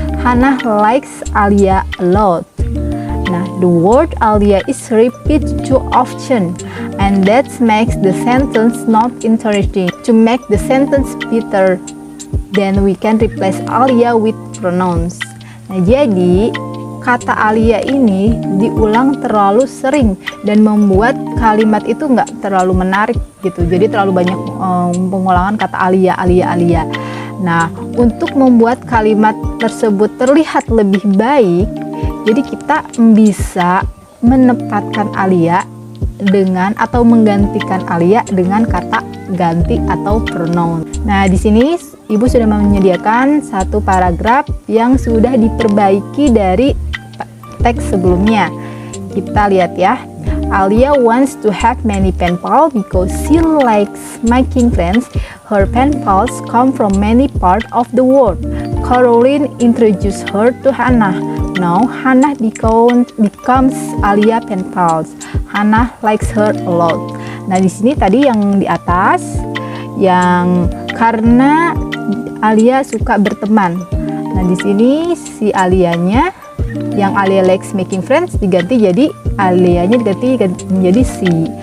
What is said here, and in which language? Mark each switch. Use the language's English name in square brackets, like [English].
[English] Hannah likes Alia a lot. Nah, the word Alia is repeated too often, and that makes the sentence not interesting. To make the sentence better, then we can replace Alia with pronouns. [Indonesian] Nah, jadi kata Alia ini diulang terlalu sering dan membuat kalimat itu nggak terlalu menarik gitu. Jadi terlalu banyak pengulangan kata Alia. Nah, untuk membuat kalimat tersebut terlihat lebih baik, jadi kita bisa menempatkan Alia dengan atau menggantikan Alia dengan kata ganti atau pronoun. Nah, di sini Ibu sudah menyediakan satu paragraf yang sudah diperbaiki dari teks sebelumnya. Kita lihat ya. [English] Alia wants to have many pen pals because she likes making friends. Her pen pals come from many parts of the world. Caroline introduced her to Hannah. Now Hannah becomes Alia pen pals. Hannah likes her a lot. [Indonesian] Nah, di sini tadi yang di atas yang karena Alia suka berteman. Nah, di sini si Alianya yang [English] Alia likes making friends [Indonesian] diganti jadi Alianya diganti menjadi si.